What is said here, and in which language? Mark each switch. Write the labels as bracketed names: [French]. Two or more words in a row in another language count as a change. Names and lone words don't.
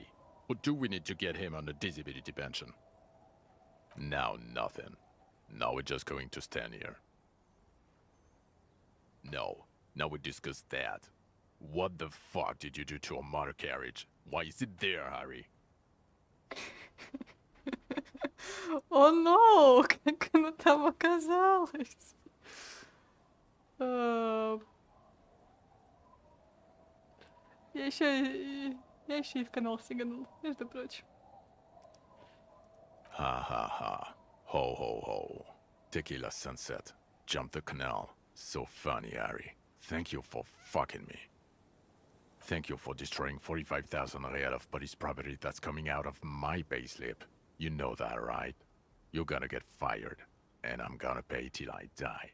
[English] Or do we need to get him on a disability pension? Now nothing. Now we're just going to stand here. No, now we discuss that. What the fuck did you do to a motor carriage? Why is it there, Harry? О, no! [Russian] Как оно там оказалось? Я еще и в канал сиганул, между прочим. [English] Ha ha ha. Ho ho ho. Tequila sunset. Jump the canal. So funny, Harry. Thank you for fucking me. Thank you for destroying 45,000 real of police property that's coming out of my payslip. You know that, right? You're gonna get fired, and I'm gonna pay till I die.